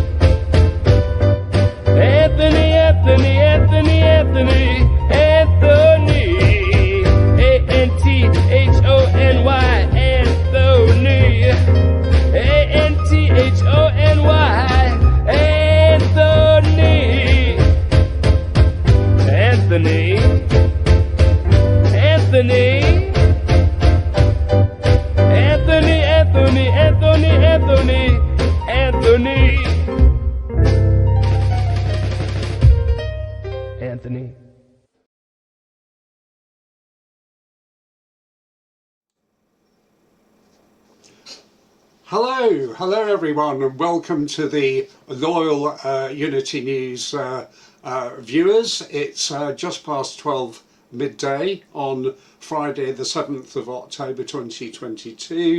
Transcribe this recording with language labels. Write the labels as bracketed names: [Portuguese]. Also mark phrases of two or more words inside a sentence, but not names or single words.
[English] Anthony, Anthony, Anthony, Anthony, Anthony, A-N-T-H-O-N-Y, Anthony, A-N-T-H-O-N-Y, Anthony, Anthony, Anthony, Anthony, Anthony, Anthony, Anthony, Anthony. Anthony. Hello everyone, and welcome to the loyal Unity News viewers. It's just past 12 midday on Friday the 7th of October 2022.